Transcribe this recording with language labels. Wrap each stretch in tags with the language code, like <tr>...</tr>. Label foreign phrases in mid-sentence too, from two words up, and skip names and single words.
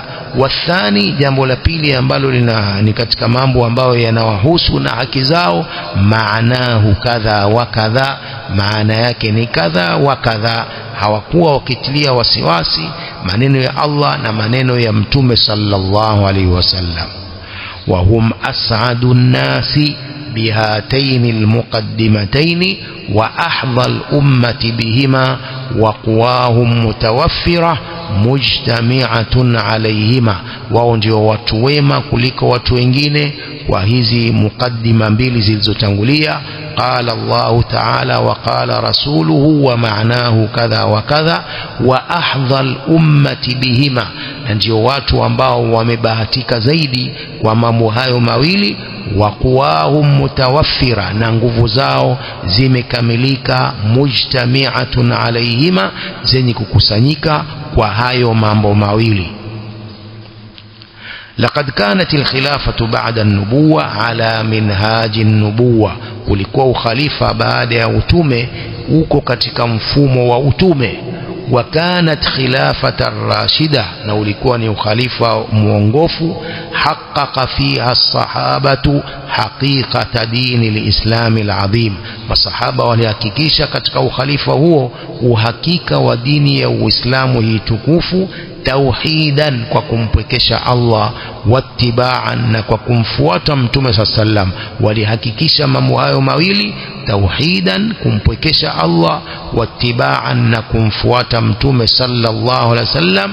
<sw>Wathani, jambo la pili ambalo ni katika mambo ambayo yanawahusu na haki zao,</sw> <ar>معناه كذا وكذا,</ar> <sw>maana yake ni kadha wa kadha. Hawakuwa wakitilia wasiwasi maneno ya Allah na maneno ya mtume</sw> <ar>صلى الله عليه وسلم. وهم أسعد الناس بهاتين المقدمتين وأحظى الأمة بهما وقواهم متوفرة مجتمعة عليهما.</ar> <sw>wao ndio watu wema kuliko watu wengine kwa hizi mukaddima mbili zilizotangulia.</sw> <ar>قال الله تعالى وقال رسوله ومعناه كذا وكذا وأحظى الأمة بهما.</ar> <sw>ndio watu ambao wamebahatika zaidi kwa mambo hayo mawili.</sw> <ar>وقواهم متوفرة</ar> <sw>na nguvu zao zimekamilika.</sw> <ar>مجتمعة عليهما</ar> <sw>zenye kukusanyika kwa hayo mambo mawili.</sw> <ar>لقد كانت الخلافة بعد النبوة على منهاج النبوة.</ar> <sw>ulikuwa ukhalifa baada ya utume uko katika mfumo wa utume.</sw> <ar>وكانت خلافة الراشدة</ar> <sw>na ulikuwa ni ukhalifa muongofu.</sw> <ar>حقق فيها الصحابة حقيقة دين الإسلام العظيم.</ar> <sw>masahaba walihakikisha katika ukhalifa huo uhakika wa dini ya Uislamu hii tukufu. توحيدا kwa kumpwekesha Allah, wattiba'an na kwa kumfuata mtume sallam. walihakikisha mambo hayo mawili, tauhidan kumpwekesha Allah, wattiba'an na kumfuata mtume</sw> <ar>صلى الله عليه وسلم.</ar>